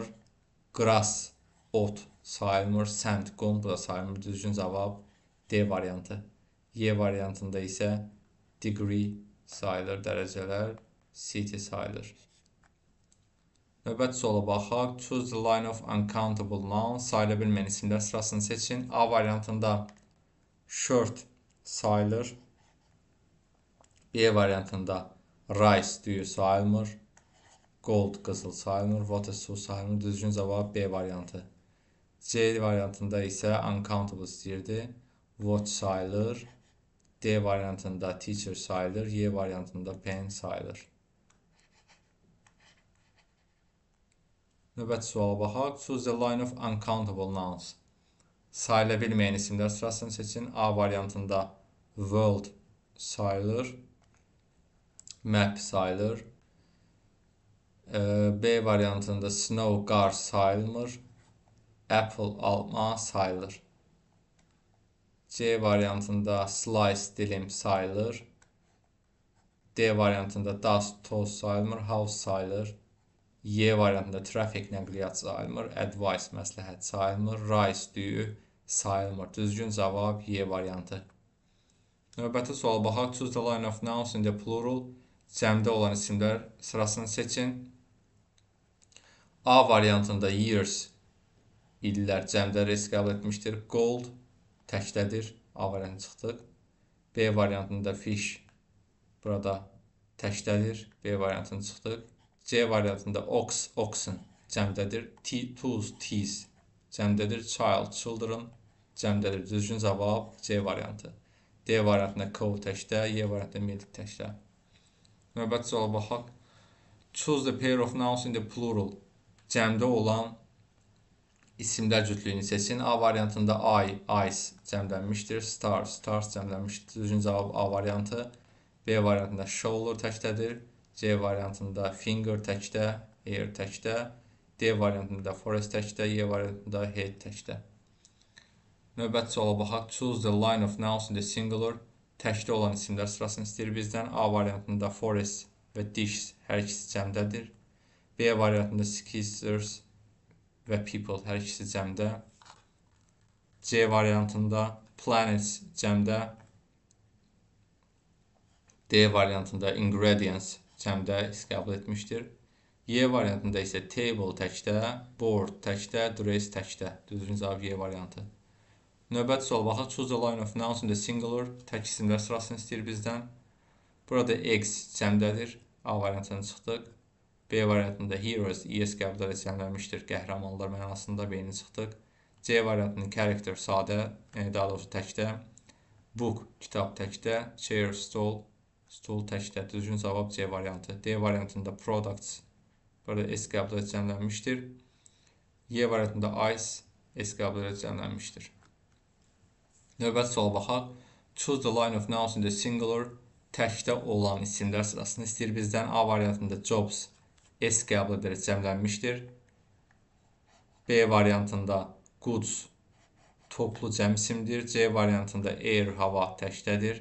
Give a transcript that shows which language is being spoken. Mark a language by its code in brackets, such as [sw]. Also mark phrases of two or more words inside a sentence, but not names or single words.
[az] Grass, ot sayılmır. Sand, qum da sayılmır. Düzgün cavab D variantı. E variantında isə degree sayılır, dərəcələr. City sayılır. Növbəti suala baxaq. [en] Choose the line of uncountable nouns. [az] Sayıla bilməyən isimlər sırasını seçin. A variantında shirt sayılır. B variantında rice, düyü sayılmır. Gold, qızıl sayılmır. Water, su sayılmır. Düzgün cavab B variantı. C variantında isə uncountable istəyirdi. Watch sayılır. D variantında teacher sayılır. E variantında pen sayılır. Növbəti suala baxaq. [en] Choose the line of uncountable nouns. [az] Sayıla bilməyən isimlər sırasını seçin. A variantında world sayılır. Map sayılır. B variantında snow, qar sayılmır. Apple, alma sayılır. C variantında slice, dilim sayılır. D variantında dust, toz sayılmır. House sayılır. E variantında traffic, nəqliyyat sayılmır. Advice, məsləhət sayılmır. Rice, düyü sayılmır. Düzgün cavab E variantı. Növbəti sual baxaq. [en] Choose the line of nouns in the plural. [az] Cəmdə olan isimlər sırasını seçin. A variantında years, illər cəmdə res qəbul etmişdir. Gold təkdədir. A variantı çıxdıq. B variantında fish burada təkdədir. B variantını çıxdıq. C variantında ox, oxen cəmdədir. Tools, teas cəmdədir. Child, children cəmdədir. Düzgün cavab C variantı. D variantında cow təkdə, E variantında milk təkdə. Növbəti suala baxaq. [en] Choose the pair of nouns in the plural. [az] Cəmdə olan isimlər cütlüyünü seçin. A variantında eye, eyes cəmlənmişdir. Star, stars cəmlənmişdir. Düzgün cavab A variantı. B variantında shoulder təkdədir. C variantında finger təkdə, ear təkdə. D variantında forest təkdə, E variantında head təkdə. Növbəti suala baxaq. [en] Choose the line of nouns in the singular. [az] təkdə olan isimlər sırasını istəyir bizdən. A variantında forest və dish hər ikisi cəmdədir. B variantında skissers və people hər ikisi cəmdə. C variantında planets cəmdə. D variantında ingredients cəmdə qəbul etmişdir. Y variantında isə table təkdə, board təkdə, dress təkdə. Düzgün cavab Y variantı. Növbəti sual baxaq. [en] Choose the line of nouns in the singular. [az] Tək isimlər sırasını istəyir bizdən. Burada eggs cəmdədir. A variantını çıxdıq. B variantında heroes, ES qəbul edilmişdir. Qəhrəmanlar mənasında B-ni çıxdıq. C variantının character sadə, daha doğrusu təkdə. Book kitab təkdə. Chair, stol təkdə. Düzgün cavab C variantı. D variantında products. Burada S qəbul edilmişdir. Y variantında ice, S qəbul edilmişdir. Növbəti suala baxaq. [en] Choose the line of nouns in the singular. [az] Təkdə olan isimlər sırasını istəyir bizdən. A variantında jobs, S qəbul edilərək cəmlənmişdir. B variantında goods, toplu cəm isimdir. C variantında air, hava təkdədir.